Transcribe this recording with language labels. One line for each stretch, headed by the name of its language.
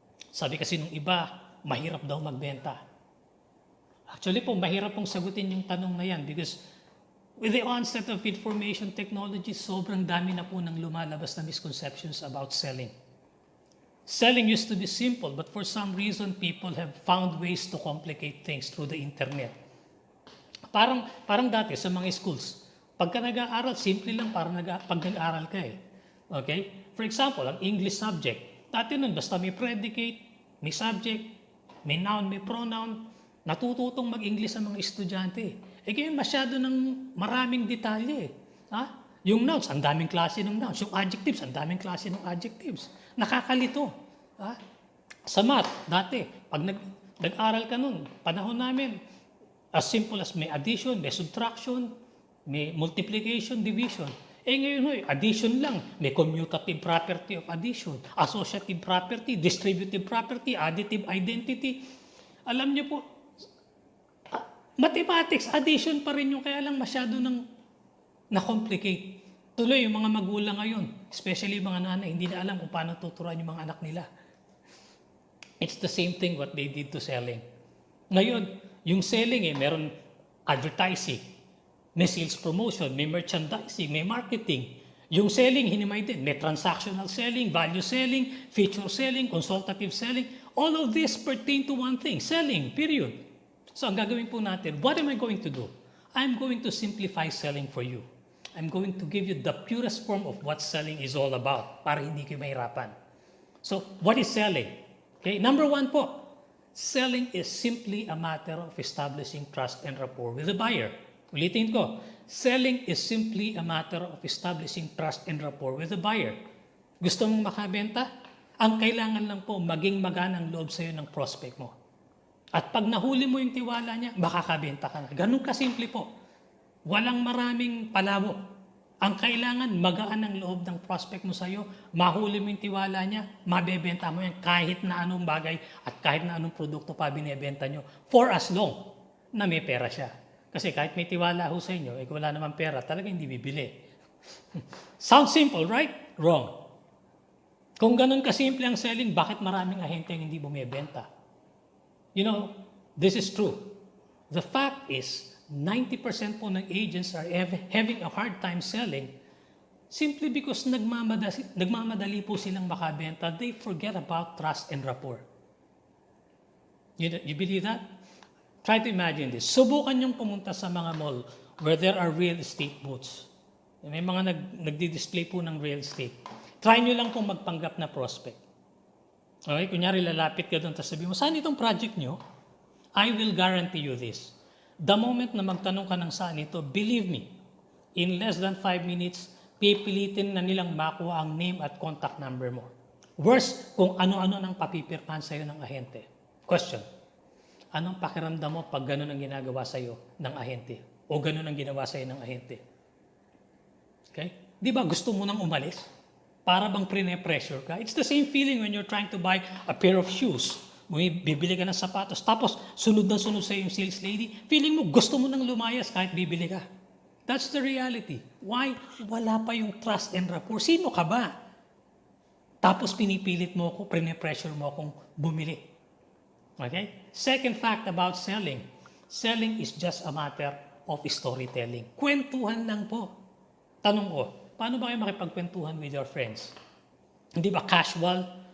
Filipino: Sabi kasi nung iba, mahirap daw magbenta. Actually po, mahirap pong sagutin yung tanong na yan
English: because with the onset of information technology, sobrang dami na po ng lumalabas na misconceptions about selling. Selling used to be simple, but for some reason, people have found ways to complicate things through the internet.
Filipino: Parang dati sa mga schools, pagka nag-aaral, simple lang pag nag-aaral ka eh. Okay? For example, ang English subject. Dati nun, basta may predicate, may subject, may noun, may pronoun, natututong mag-English ang mga estudyante. Ngayon masyado ng maraming detalye. Yung nouns, ang daming klase ng nouns. Yung adjectives, ang daming klase ng adjectives. Nakakalito. Sa math, dati, pag nag-aral ka nun, panahon namin, as simple as may addition, may subtraction, may multiplication, division. Ngayon, addition lang. May commutative property of addition, associative property, distributive property, additive identity. Alam niyo po, mathematics, addition pa rin yung kaya lang masyado nang na-complicate. Tuloy yung mga magulang ngayon, especially yung mga nanay, hindi na alam kung paano tuturuan yung mga anak nila.
English: It's the same thing what they did to selling.
Filipino: Ngayon, yung selling meron advertising, may sales promotion, may merchandising, may marketing. Yung selling, hinimay din. May transactional selling, value selling, feature selling, consultative selling.
English: All of this pertain to one thing, selling, period. So
Filipino: ang gagawin po natin,
English: what am I going to do? I'm going to simplify selling for you. I'm going to give you the purest form of what selling is all about
Filipino: para hindi kayo mahirapan.
English: So, what is selling? Okay, number one po, selling is simply a matter of establishing trust and rapport with the buyer. Ulitin ko, selling is simply a matter of establishing trust and rapport with the buyer.
Filipino: Gusto mong makabenta? Ang kailangan lang po, maging maganang loob sa'yo ng prospect mo. At pag nahuli mo yung tiwala niya, makakabenta ka na. Ganun kasimple po. Walang maraming palabo. Ang kailangan, magaan ang loob ng prospect mo sa'yo, mahuli mo yung tiwala niya, mabebenta mo yan kahit na anong bagay at kahit na anong produkto pa binebenta nyo for as long na may pera siya. Kasi kahit may tiwala ho sa inyo, wala naman pera, talaga hindi bibili.
English: Sounds simple, right? Wrong.
Filipino: Kung ganun kasimple ang selling, bakit maraming ahente ang hindi bumibenta?
English: You know, this is true. The fact is, 90% po ng agents are having a hard time selling simply because
Filipino: nagmamadali po silang makabenta.
English: They forget about trust and rapport. You believe that? Try to imagine this.
Filipino: Subukan niyong pumunta sa mga mall
English: where there are real estate booths.
Filipino: May mga nagdi-display po ng real estate. Try niyo lang pong magpanggap na prospect. Okay? Kunyari, lalapit ka doon, tapos sabihin mo, saan itong project niyo?
English: I will guarantee you this.
Filipino: The moment na magtanong ka ng saan ito,
English: believe me, in less than 5 minutes,
Filipino: pipilitin na nilang makuha ang name at contact number mo. Worse, kung ano-ano nang papipirpahan sa'yo ng ahente. Question, anong pakiramdam mo pag ganun ang ginagawa sa'yo ng ahente? O ganun ang ginawa sa'yo ng ahente? Okay? Di ba gusto mo nang umalis? Para bang pressure ka?
English: It's the same feeling when you're trying to buy a pair of shoes.
Filipino: Bibili ka ng sapatos, tapos sunod na sunod sa yung sales lady, feeling mo gusto mo nang lumayas kahit bibili ka.
English: That's the reality. Why?
Filipino: Wala pa yung trust and rapport. Sino ka ba? Tapos pinipilit mo ako, pressure mo akong bumili. Okay?
English: Second fact about selling. Selling is just a matter of storytelling.
Filipino: Kwentuhan lang po. Tanong ko, paano ba kayo makipagkwentuhan
English: with your friends?
Filipino: Hindi ba casual?